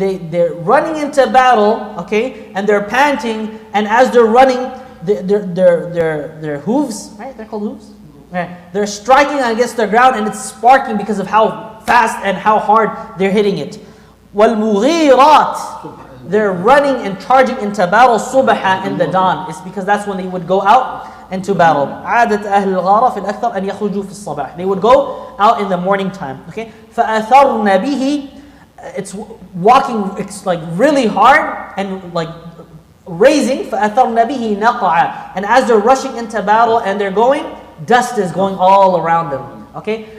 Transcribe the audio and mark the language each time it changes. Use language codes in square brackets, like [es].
[en] They're running into battle, okay, and they're panting, and as they're running, their hooves, right? They're called hooves? Right. They're striking against the ground and it's sparking because of how fast and how hard they're hitting it. [ar] وَالْمُغِيرَاتِ. [en] They're running and charging into battle صُبَحًا in the dawn. It's because that's when they would go out into battle. [ar] عادة أهل الغارة في الأكثر أن يخرجوا في الصباح. [en] They would go out in the morning time. Okay. [ar] فأثرن به. [en] It's walking. It's like really hard and like raising. [ar] فأثرن به نقعا. [en] And as they're rushing into battle and they're going, dust is going all around them. Okay.